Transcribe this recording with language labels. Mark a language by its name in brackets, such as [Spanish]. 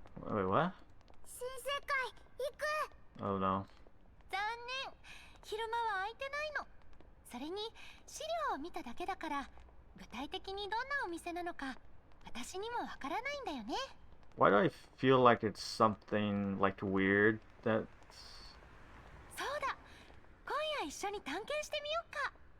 [English] Wait, what? [Japanese] 新世界行く。 [English] Oh no. [Japanese] 残念、昼間は空いてないの。それに資料を見ただけだから具体的にどんなお店なのか私にもわからないんだよね。 [English] Why do I feel like it's something like weird that's... [Japanese] そうだ、今夜一緒に探検してみようか。